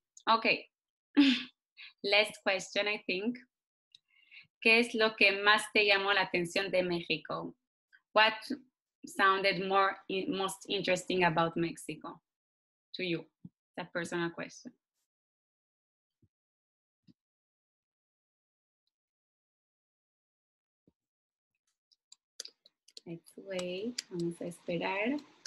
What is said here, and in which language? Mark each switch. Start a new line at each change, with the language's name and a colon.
English: Okay. Last question, I think.
Spanish: ¿Qué es lo que más te llamó la atención de México?
English: What sounded most interesting about Mexico to you? It's a personal question. Let's wait.
Spanish: Vamos a esperar.